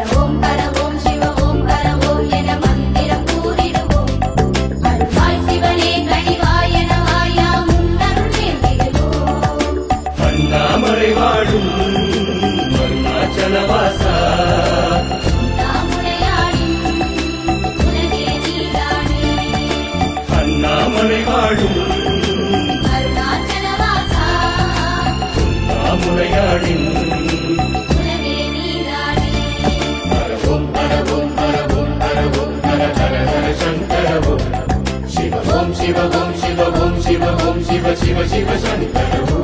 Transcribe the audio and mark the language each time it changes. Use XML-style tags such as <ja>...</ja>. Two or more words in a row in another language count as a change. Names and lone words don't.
<sa>ॐ शिव ॐ हर ॐ</sa> <ta>என மந்திரம் கூறிடுவோம் அருள்வாய் சிவனே கனிவாயன வாயா முன்னருள் வேண்டிடுவோம் அண்ணாமலை வாழும் அருணாச்சலவாசா அண்ணாமலை வாழும் அருணாச்சலவாசா முனையாடின்</ta> <sa>शिव ॐ शिव ॐ शिव ॐ शिव शिव शिव शंकर</sa>